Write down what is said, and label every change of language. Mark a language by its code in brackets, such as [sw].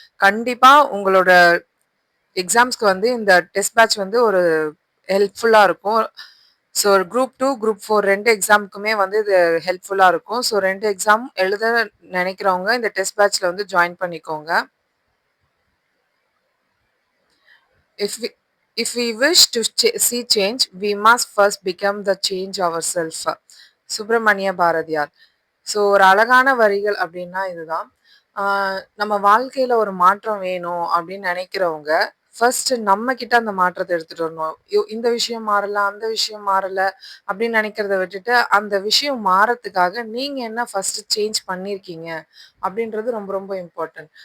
[ta] கண்டிப்பா உங்களோட எக்ஸாம்ஸ்க்கு வந்து இந்த டெஸ்ட் பேட்ச் வந்து ஒரு ஹெல்ப்ஃபுல்லா இருக்கும். ஸோ குரூப் 2, குரூப் 4 2 எக்ஸாமுக்குமே வந்து இது ஹெல்ப்ஃபுல்லா இருக்கும். ஸோ 2 எக்ஸாம் எழுத நினைக்கிறவங்க இந்த டெஸ்ட் பேட்ச்ல வந்து ஜாயின் பண்ணிக்கோங்க. [en] If we if we wish to see change, we must first become the change ourselves. [ta] Subramaniya Bharathiyar. So ஒரு அழகான வரிகள் அப்படின்னா இதுதான். நம்ம வாழ்க்கையில ஒரு மாற்றம் வேணும் அப்படின்னு நினைக்கிறவங்க ஃபர்ஸ்ட் நம்ம கிட்ட அந்த மாற்றத்தை எடுத்துட்டு வரணும். இந்த விஷயம் மாறல, அந்த விஷயம் மாறல அப்படின்னு நினைக்கிறத விட்டுட்டு அந்த விஷயம் மாறத்துக்காக நீங்க என்ன ஃபர்ஸ்ட் சேஞ்ச் பண்ணியிருக்கீங்க அப்படின்றது ரொம்ப ரொம்ப இம்பார்ட்டன்ட்.